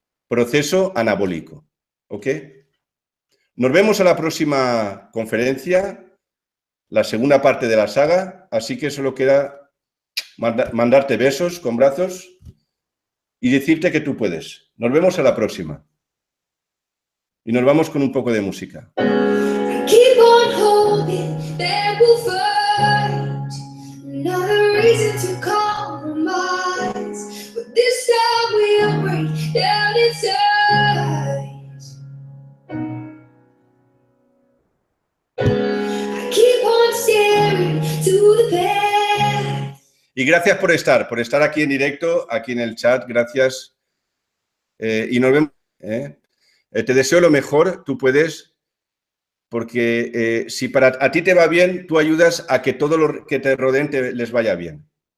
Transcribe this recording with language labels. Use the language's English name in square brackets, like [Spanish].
[Spanish] Proceso anabólico. ¿Ok? Nos vemos a la próxima conferencia, la segunda parte de la saga, así que solo queda mandarte besos con brazos y decirte que tú puedes. Nos vemos a la próxima. Y nos vamos con un poco de música. [English] Keep on holding, then we'll fight. Another reason to compromise, but this time we'll break down inside. I keep on staring to the past. [Spanish] Y gracias por estar aquí en directo, aquí en el chat, gracias. Y nos vemos. Te deseo lo mejor, tú puedes, porque si a ti te va bien, tú ayudas a que todo lo que te rodeen les vaya bien.